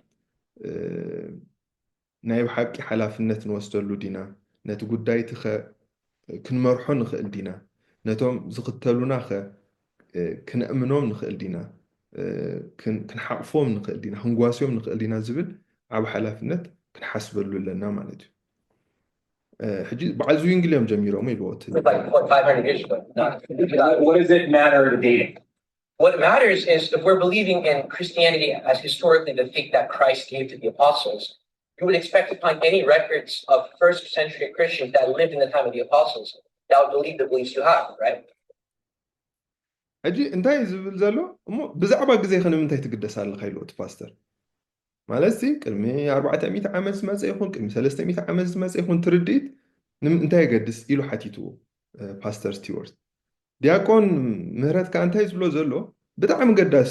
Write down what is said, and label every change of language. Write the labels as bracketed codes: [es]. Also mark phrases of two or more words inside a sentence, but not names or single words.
[ti] ናይ ብሓቂ ሓላፍነት ንወስደሉ ዲና ነቲ ጉዳይ ትኸ ክንመርሖ ንኽእል ዲና ነቶም ዝኽተሉና ኸ ክንእምኖም ንኽእል ዲና ክንሓቕፎም ንኽእል ዲና ክንጓስዮም ንኽእል ዲና ዝብል ዓብ ሓላፍነት ክንሓስበሉ ኣለና ማለት እዩ ሕጂ በዓል ዝዊንግሊ እዮም ጀሚሮም ኢልዎ [en] like what 500 years ago. What does it matter to dating? What matters is if we're believing in Christianity as historically the faith that Christ gave to the apostles, you would expect to find any records of first century Christians that lived in the time of the apostles that would believe the beliefs you have, right? [ti] ሕጂ እንታይ ዝብል ዘሎ እሞ ብዛዕባ ግዜ ንምንታይ ትግደስ ኣለካ ኢልዎ እቲ ፓስተር ማለት ቅድሚ 400 ዓመት ዝመፀ ይኹን ቅድሚ 300 ዓመት ዝመፀ ይኹን ትርድኢት እንታይ የገድስ ኢሉ ሓቲትዎ ፓስተር ስቲዋርት ዲያቆን ምህረት ከዓ እንታይ ዝብሎ ዘሎ ብጣዕሚ ገዳሲ